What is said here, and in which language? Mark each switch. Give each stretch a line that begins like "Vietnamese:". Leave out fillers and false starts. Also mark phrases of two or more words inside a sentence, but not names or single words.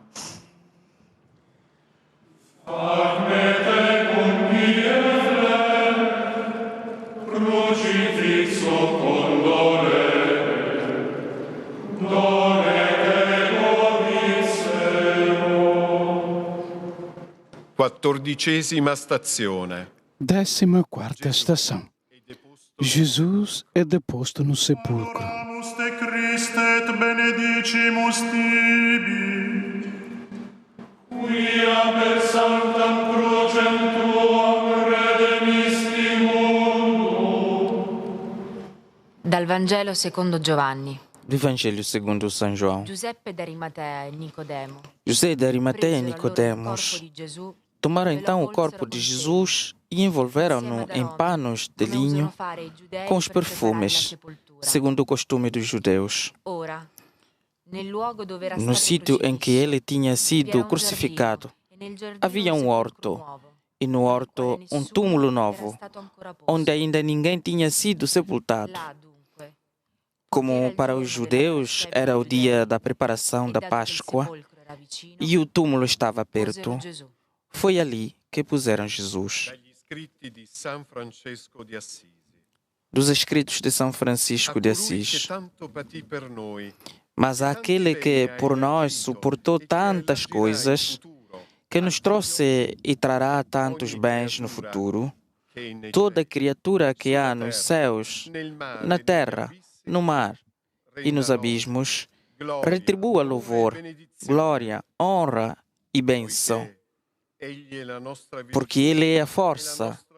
Italian: Crucifixo condole, done te vobisero. 14ª stazione.
Portuguese: 14ª estação. Jesus é deposto no sepulcro.
Latin: Oramus te Christe et benedicimus tibi, quia per sanctam crucem tuam redemisti mundo.
Italian: Dal Vangelo secondo Giovanni.
Portuguese: Do Evangelho segundo São João.
Italian: Giuseppe d'Arimatea e Nicodemo
Portuguese: José de Arimateia e
Italian: presero allora il
Portuguese: Nicodemos
Italian: corpo di Gesù
Portuguese: tomaram
Italian: e lo
Portuguese: então o
Italian: avvolsero
Portuguese: corpo de
Italian: con
Portuguese: Jesus e envolveram-no
Italian: insieme ad
Portuguese: em
Italian: Aronne,
Portuguese: panos de
Italian: come usano
Portuguese: linho
Italian: fare i giudei
Portuguese: com os
Italian: per preparare la
Portuguese: perfumes,
Italian: sepoltura.
Portuguese: segundo o costume dos judeus.
Italian: Ora, nel luogo dove era
Portuguese: No
Italian: stato
Portuguese: sítio em que
Italian: crocifisso,
Portuguese: ele tinha
Italian: vi
Portuguese: sido
Italian: era un
Portuguese: crucificado,
Italian: giardino, e nel giardino
Portuguese: havia
Italian: un
Portuguese: um
Italian: sepolcro
Portuguese: horto,
Italian: nuovo,
Portuguese: e no
Italian: nel
Portuguese: horto
Italian: quale
Portuguese: um
Italian: nessuno
Portuguese: túmulo
Italian: era
Portuguese: novo,
Italian: stato ancora posto.
Portuguese: onde ainda ninguém tinha sido sepultado.
Italian: Là, dunque, era
Portuguese: Como
Italian: il
Portuguese: para
Italian: giorno
Portuguese: os
Italian: della
Portuguese: judeus
Italian: festa
Portuguese: era o dia
Italian: giudei,
Portuguese: da preparação
Italian: e
Portuguese: da
Italian: dato che il
Portuguese: Páscoa
Italian: sepolcro era vicino,
Portuguese: e o túmulo estava
Italian: posero
Portuguese: perto,
Italian: Gesù.
Portuguese: foi ali que puseram Jesus.
Italian: Dagli scritti di San Francesco di Assisi.
Portuguese: Dos escritos de São Francisco de
Italian: A colui che
Portuguese: Assis.
Italian: tanto patì per noi,
Portuguese: Mas àquele que por nós suportou tantas coisas, que nos trouxe e trará tantos bens no futuro, toda criatura que há nos céus, na terra, no mar e nos abismos, retribua louvor, glória, honra e bênção, porque Ele é a força